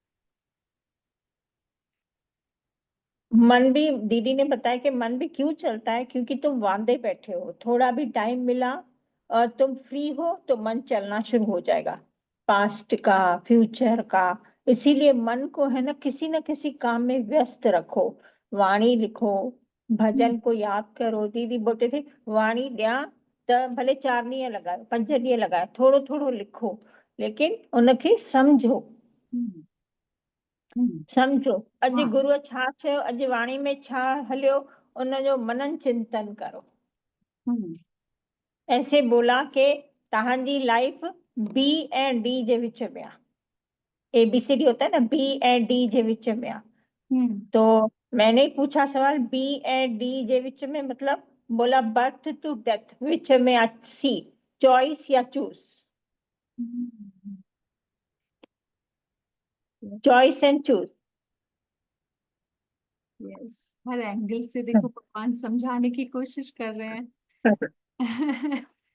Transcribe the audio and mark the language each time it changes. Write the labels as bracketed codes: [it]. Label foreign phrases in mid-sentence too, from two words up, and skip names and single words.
[hi] मन भी, दीदी ने बताया कि मन भी क्यों चलता है, क्योंकि तुम वांदे बैठे हो, थोड़ा भी टाइम मिला और तुम फ्री हो तो मन चलना शुरू हो जाएगा, पास्ट का, फ्यूचर का। इसीलिए मन को है ना किसी न किसी काम में व्यस्त रखो, वाणी लिखो, हम्म भजन को याद करो। दीदी बोलते थे [sd] वाणी ॾियां त भले 4 ॾींहं लगाए, 5 ॾींहं लगाए, थोड़ो थोड़ो लिखो, [hi] लेकिन उनखे समझो। हम्म हम्म, [sd] समझो अॼु [hi] हाँ। [sd] गुरुअ छा चयो, अॼु वाणी में छा हलियो, उनजो मनन चिंतन करो। हम्म [hi] ऐसे बोला कि [sd] तव्हांजी लाइफ बी ऐं डी जे विच में आहे, ABCD [hi] होता है ना, [sd] बी ऐं डी जे विच में आहे। हम्म [hi] तो मैंने पूछा सवाल, [sd] बी ऐं डी जे विच में [hi] मतलब? [sd] बोला [en] birth to death [sd] विच में आहे, सी, चॉइस या चूज, [en] यस choice and choose. [hi] यस, हर एंगल से देखो भगवान समझाने की कोशिश कर रहे हैं।